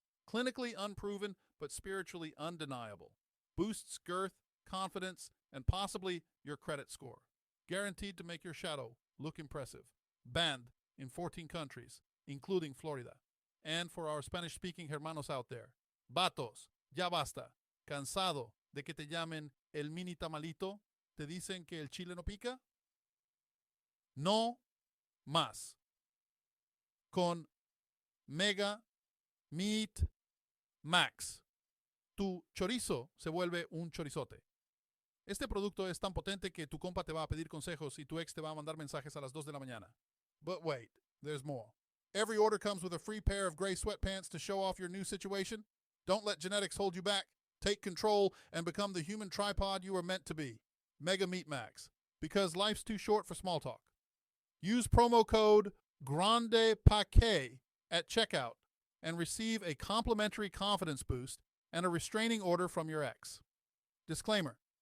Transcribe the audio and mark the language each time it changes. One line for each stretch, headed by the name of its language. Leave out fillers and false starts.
English: Clinically unproven, but spiritually undeniable. Boosts girth, confidence, and possibly your credit score. Guaranteed to make your shadow look impressive. Banned in 14 countries, including Florida. And for our Spanish-speaking hermanos out there, vatos,
Spanish: ya basta. Cansado de que te llamen el mini tamalito? ¿Te dicen que el chile no pica? No más. Con Mega Meat Max, tu chorizo se vuelve un chorizote. Este producto es tan potente que tu compa te va a pedir consejos y tu ex te va a mandar mensajes a las 2 de la mañana.
English: But wait, there's more. Every order comes with a free pair of gray sweatpants to show off your new situation. Don't let genetics hold you back. Take control and become the human tripod you are meant to be. Mega Meat Max. Because life's too short for small talk. Use promo code GRANDEPAQUET at checkout and receive a complimentary confidence boost and a restraining order from your ex. Disclaimer.